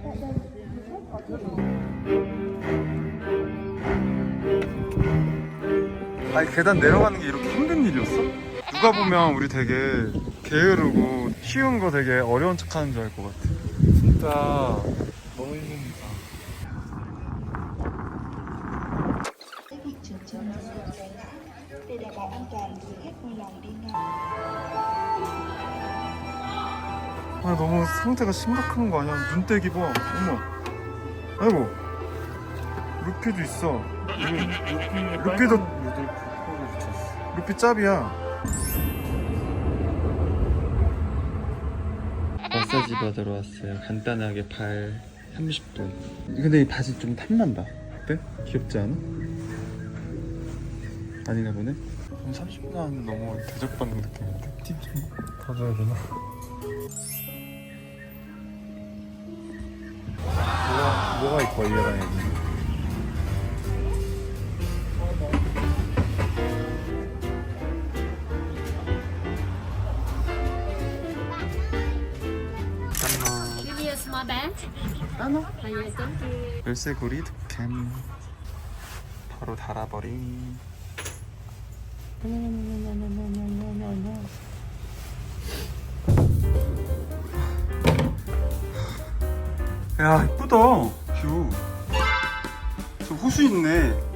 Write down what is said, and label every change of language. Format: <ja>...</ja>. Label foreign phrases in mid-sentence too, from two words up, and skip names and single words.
<ko>아니, 계단 내려가는 게 이렇게 힘든 일이었어? 누가 보면 우리 되게 게으르고 쉬운 거 되게 어려운 척 하는 줄 알 것 같아. 진짜 너무 힘듭니다.</ko> <vi>để đảm bảo an toàn du khách vui lòng đi ngang.</vi> <ko>아, 너무 상태가 심각한 거 아니야? 눈떼기 봐. 어머. 아이고. 루피도 있어. 루피도 루피 짭이야. 마사지 받으러 왔어요. 간단하게 발 30분. 근데 이 바지 좀 탐난다. 어때? 귀엽지 않아? 아니나 보네? 30분 하면 너무 대접받는 느낌인데? 팁 좀 받아야 되나? 뭐가 이뻐, 얘랑 애기?</ko> <en>Give me a small bag. Yes, thank you.</en> <ko>열쇠고리 득템. 바로 달아버리. 야, 이쁘다 뷰. 저 호수 있네.</ko>